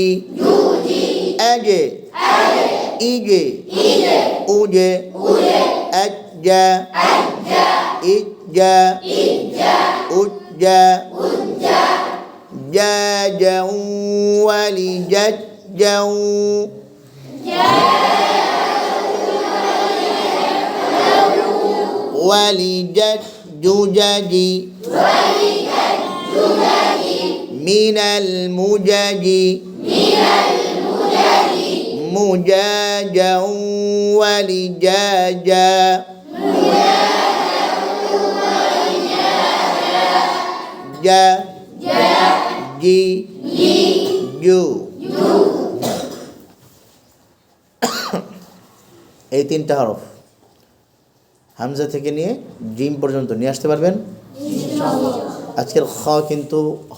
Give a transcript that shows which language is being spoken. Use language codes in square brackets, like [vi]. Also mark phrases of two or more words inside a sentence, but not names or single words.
[ar] আগে ইগে উজে আজ্জা ইজ্জা উজ্জা যা যাউ ওয়ালি যাউ। ولجت زجاجي من المجاج مجاجا ولجاجا جا جي جو [bn] এই তিনটা হরফ হামজা থেকে নিয়ে জিম পর্যন্ত নিয়ে আসতে পারবেন? আজকের খ কিন্তু